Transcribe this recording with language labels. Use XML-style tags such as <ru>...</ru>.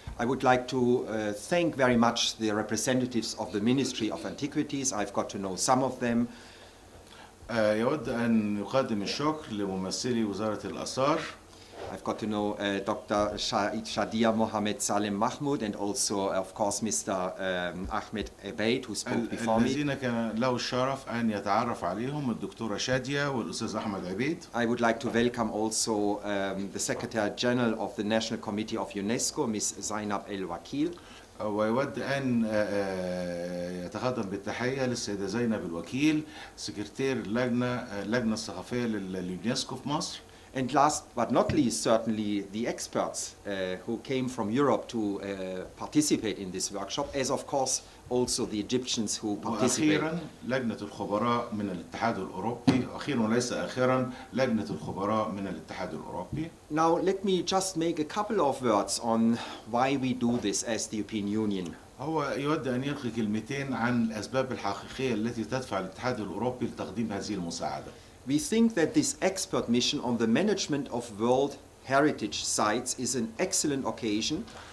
<en>I would like to thank very much the representatives of the Ministry of Antiquities. I've got to know some of them.</en> <ar>يود أن يقدم الشكر لممثلي وزارة الآثار.</ar> <en>I've got to know Dr. Shadia Mohammed Salem Mahmoud and also, of course, Mr. Ahmed Ebeid, who spoke before me.</en> <ar>الذين كان له الشرف أن يتعرف عليهم الدكتورة شادية والأستاذ أحمد عبيد.</ar> <en>I would like to welcome also the Secretary General of the National Committee of UNESCO, Ms. Zainab El-Wakil.</en> <ar>ويود أن يتقدم بالتحية للسيدة زينب الوكيل سكرتير اللجنة الثقافية لليونسكو في مصر.</ar> <en>And last but not least, certainly the experts who came from Europe to participate in this workshop, as of course also the Egyptians who participated.</en> <ar>وأخيرا لجنة الخبراء من الاتحاد الأوروبي، أخيرا وليس آخرا لجنة الخبراء من الاتحاد الأوروبي.</ar> <en>Now let me just make a couple of words on why we do this as the European Union.</en> <ar>هو يود أن يلقي كلمتين عن الأسباب الحقيقية التي تدفع الاتحاد الأوروبي لتقديم هذه المساعدة.</ar> <en>We think that this expert mission on the management of World Heritage Sites is an excellent occasion.</en>